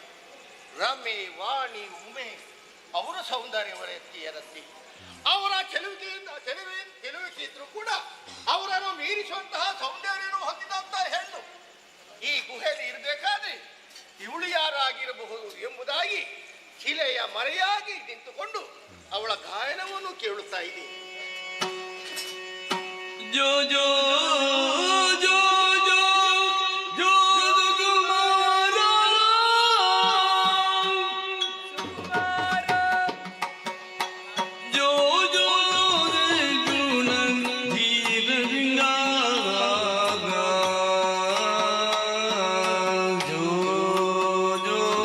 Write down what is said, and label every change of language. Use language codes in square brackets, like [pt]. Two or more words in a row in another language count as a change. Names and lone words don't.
[kn] ರಮೆ, ವಾಣಿ, ಉಮೆ ಅವರ ಸೌಂದರ್ಯವರೆತ್ತಿ ಅವರ ಚೆಲುವಿಕೆ ಇದ್ರೂ ಕೂಡ ಅವರನ್ನು ಮೀರಿಸುವಂತಹ ಸೌಂದರ್ಯವನ್ನು ಹೊಂದಿದಂತಹ ಹೆಣ್ಣು ಈ ಗುಹೆಯಲ್ಲಿ ಇರಬೇಕಾದ್ರೆ ಇವಳು ಯಾರಾಗಿರಬಹುದು ಎಂಬುದಾಗಿ ಶಿಲೆಯ ಮರೆಯಾಗಿ ನಿಂತುಕೊಂಡು ಅವಳ ಗಾಯನವನ್ನು ಕೇಳುತ್ತಾ ಇದೆ. ಜೋ ಜೋ ಜೋ ಜೋ ಜೋ ಕುಮಾರ ಜೋ ಜೋ ಗುಣ ಧೀರಂಗ ಜೋ ಜೋ